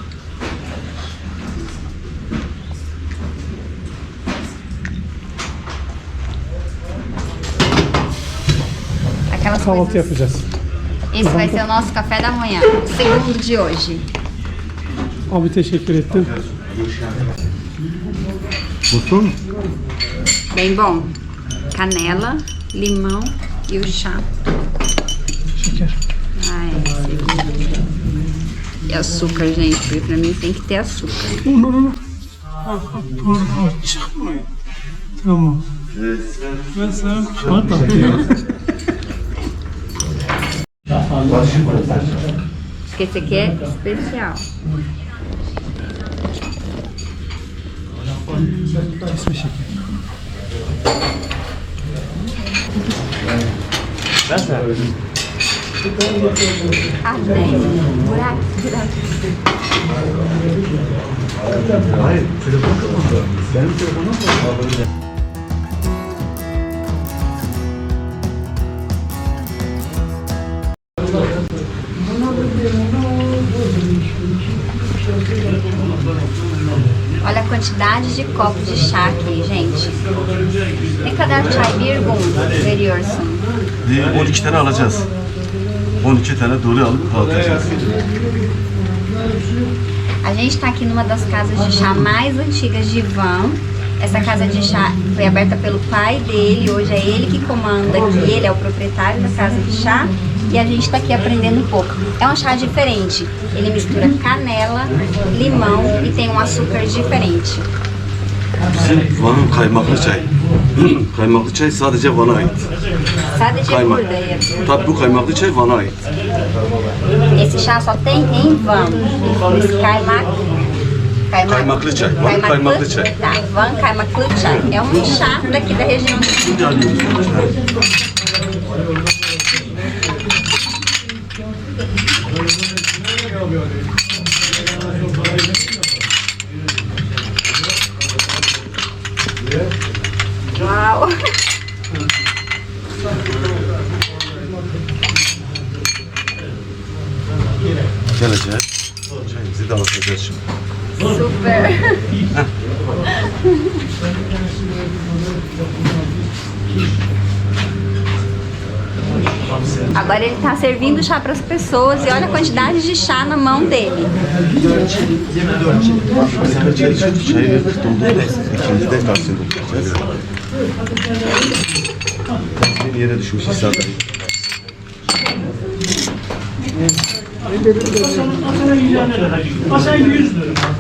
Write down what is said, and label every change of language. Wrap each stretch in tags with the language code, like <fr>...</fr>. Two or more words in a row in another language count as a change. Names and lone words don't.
<pt>Aquelas</pt> <tr>Kahvaltı</tr> <pt>coisas.</pt> <tr>yapacağız.</tr> <pt>Esse vai ser o nosso café da manhã, o segundo de hoje.</pt> <tr>Abi teşekkür ettim.</tr> <pt>Gostou? Bem bom. Canela, limão e o chá.</pt> <tr>Şeker.</tr> <pt>Ai, segundo. E açúcar, gente, porque pra mim tem que ter açúcar.</pt> <tr>Tamam. Ben sana çikolata atıyorum.</tr> <pt>Porque esse aqui é especial.</pt> <tr>Kesme şeker.</tr> <pt>Ah, tem. Buraco, buraco.</pt> <tr>Hayır, telefon kapalı. Benim telefonum kapalı.</tr> <pt>Olha a quantidade de copos de chá aqui, gente.</pt> <tr>Ne kadar çay bir gün veriyorsun? 12 tane alacağız. 12 tane dolu alıp dağıtacağız.</tr> <pt>A gente está aqui numa das casas de chá mais antigas de Van. Essa casa de chá foi aberta pelo pai dele, hoje é ele que comanda aqui, ele é o proprietário da casa de chá e a gente está aqui aprendendo um pouco. É um chá diferente, ele mistura canela, limão e tem um açúcar diferente.</pt> <tr>Bizim Van'ın kaymaklı çay. Kaymaklı çay sadece Van'a ait. Sadece Kaymak. buradayım. Tabii bu kaymaklı çay Van'a ait.</tr> <pt>Esse chá só tem em Van. Esse kaymak.</pt> <tr>Kaymaklı çay. Van kaymaklı çay. Tá, Van kaymaklı çay.</tr> <pt>É chá daqui da região.</pt> <tr>Şimdi alıyoruz. Uau! Geleceğiz. Çayımızı dağıtacağız şimdi.</tr> <pt>Super! Agora ele está servindo chá para as pessoas e olha a quantidade de chá na mão dele.</pt> <tr>Sana çay içiyoruz. Çayı verdik doldurduk. İkinci de kalsın dolduracağız. Tasmin yere düşmüş hissada. Masaya 100 lira.</tr>